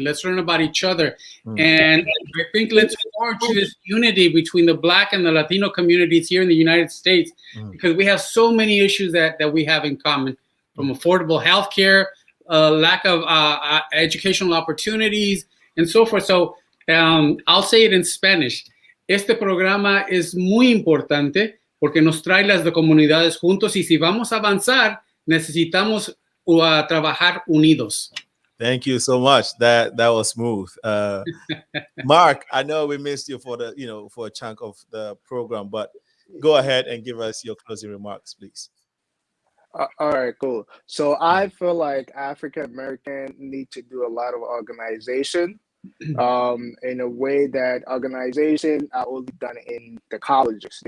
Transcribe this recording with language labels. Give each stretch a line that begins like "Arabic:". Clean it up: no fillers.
English: Let's learn about each other. And I think let's forge this unity between the Black and the Latino communities here in the United States, because we have so many issues that we have in common, from affordable health care, lack of educational opportunities, and so forth. So I'll say it in Spanish.
Spanish: Este programa es muy importante porque nos trae las comunidades juntos, y si vamos a avanzar, necesitamos trabajar unidos.
English: Thank you so much. That was smooth. Mark, I know we missed you for for a chunk of the program, but go ahead and give us your closing remarks, please. All right, cool. So I feel like African American need to do a lot of organization in a way that organization are only done in the colleges.